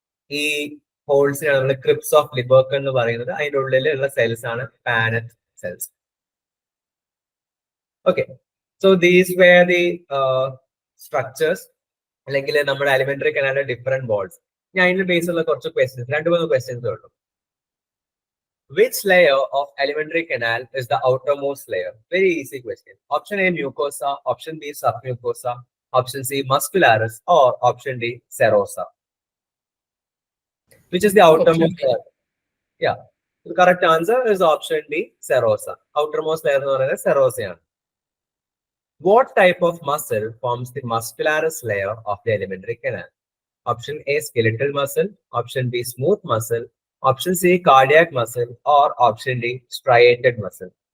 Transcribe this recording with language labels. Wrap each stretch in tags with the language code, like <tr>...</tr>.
<ml>ഈ ഹോൾസിനാണ് നമ്മൾ Cripps of ലിബർക്കൺ എന്ന് പറയുന്നത്. അതിന്റെ ഉള്ളിലുള്ള സെൽസ് ആണ് Paneth cells.</ml> <en>okay, so these were the structures</en> <ml>അല്ലെങ്കിൽ നമ്മുടെ അലിമെന്ററി കനാലിലെ ഡിഫറെന്റ് വാൾസ്. ഞാൻ അതിന്റെ ബേസിലുള്ള കുറച്ച് ക്വസ്റ്റ്യൻസ്, 2-3 ക്വസ്റ്റ്യൻസ് ഉള്ളൂ.</ml> <en>Which layer of alimentary canal is the outermost layer? Very easy question. Option A mucosa, option B submucosa, option C muscularis, or option D serosa. Which is the outermost layer? Yeah, the correct answer is option D serosa.</en> <ml>Outermost layer എന്ന് പറയുന്നത് സെറോസയാണ്.</ml> <en>What type of muscle forms the muscularis layer of the alimentary canal? Option A skeletal muscle, option B smooth muscle, option C cardiac muscle, or option D striated muscle.</en>